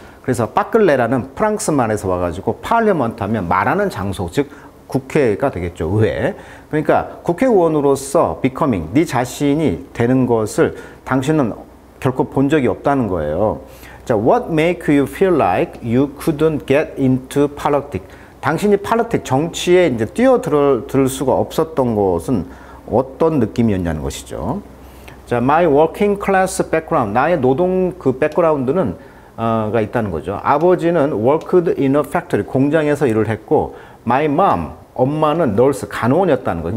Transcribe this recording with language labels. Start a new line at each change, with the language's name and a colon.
Korean: 그래서 빠클레라는 프랑스 말에서 와가지고 parliament 하면 말하는 장소, 즉 국회가 되겠죠. 의회. 그러니까 국회의원으로서 becoming, 네 자신이 되는 것을 당신은 결코 본 적이 없다는 거예요.
English: 자, what make you feel like you couldn't get into politics?
Korean: 당신이 politics, 정치에 이제 뛰어들 수가 없었던 것은 어떤 느낌이었냐는 것이죠. 자,
English: my working class background,
Korean: 나의 노동 그 백그라운드는 가 있다는 거죠. 아버지는
English: worked in a factory,
Korean: 공장에서 일을 했고, my mom, 엄마는 nurse, 간호원이었다는 거예요.